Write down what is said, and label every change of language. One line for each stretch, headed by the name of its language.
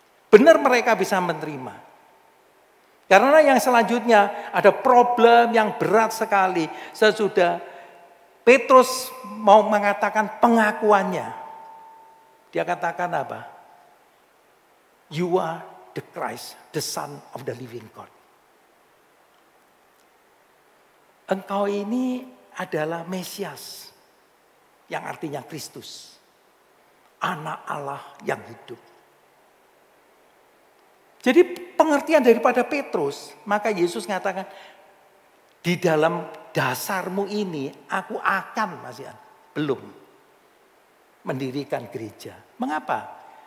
Indonesian: Benar mereka bisa menerima. Karena yang selanjutnya ada problem yang berat sekali. Sesudah Petrus mau mengatakan pengakuannya. Dia katakan apa?
English: You are the Christ, the Son of the living God.
Indonesian: Engkau ini adalah Mesias. Yang artinya Kristus. Anak Allah yang hidup. Jadi pengertian daripada Petrus, maka Yesus mengatakan, di dalam dasarmu ini aku akan, belum mendirikan gereja. Mengapa?